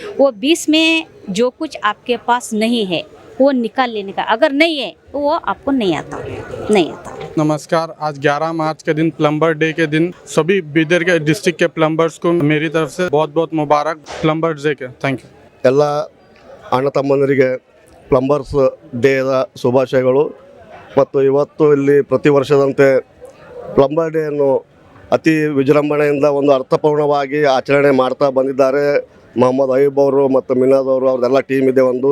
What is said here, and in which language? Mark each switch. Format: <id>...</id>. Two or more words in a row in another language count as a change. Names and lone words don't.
<hi>वो 20 में जो कुछ आपके पास नहीं है वो निकाल लेने का। अगर नहीं है तो वो आपको नहीं आता। नमस्कार, आज 11 मार्च के दिन प्लम्बर डे के दिन सभी बीदर के डिस्ट्रिक्ट के प्लम्बर्स को मेरी तरफ से बहुत बहुत मुबारक प्लम्बर्स डे के।</hi> <en>thank you.</en> <kn>ಎಲ್ಲ ಅಣ್ಣ ತಮ್ಮಂದರಿಗೆ ಪ್ಲಂಬರ್ಸ್ ಡೇದ ಶುಭಾಶಯಗಳು। ಮತ್ತು ಇವತ್ತು ಇಲ್ಲಿ ಪ್ರತಿ ವರ್ಷದಂತೆ ಪ್ಲಂಬರ್ ಡೇಯನ್ನು ಅತಿ ವಿಜೃಂಭಣೆಯಿಂದ ಒಂದು ಅರ್ಥಪೂರ್ಣವಾಗಿ ಆಚರಣೆ ಮಾಡ್ತಾ ಬಂದಿದ್ದಾರೆ ಮೊಹಮ್ಮದ್ ಅಯೂಬ್ ಅವರು ಮತ್ತು ಮಿನಾದ್ ಅವರು, ಅವ್ರದ್ದೆಲ್ಲ ಟೀಮ್ ಇದೆ ಒಂದು।</kn>